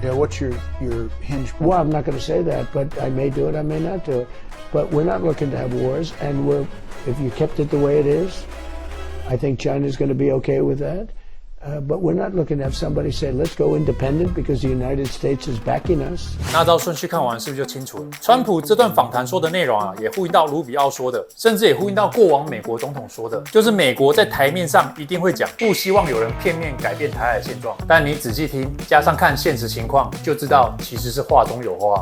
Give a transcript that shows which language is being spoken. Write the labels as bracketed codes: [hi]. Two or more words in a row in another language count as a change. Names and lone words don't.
[en] Yeah, what's your hinge point? Well, I'm not going to say that, but I may do it. I may not do it. But we're not looking to have wars. And if you kept it the way it is, I think China's going to be okay with that. But we're not looking to have somebody say, let's go independent because the United States is backing us. [zh] 那照順序看完是不是就清楚了？川普這段訪談說的內容啊，也呼應到盧比奧說的，甚至也呼應到過往美國總統說的，就是美國在台面上一定會講，不希望有人片面改變台海現狀。但你仔細聽，加上看現實情況，就知道其實是話中有話。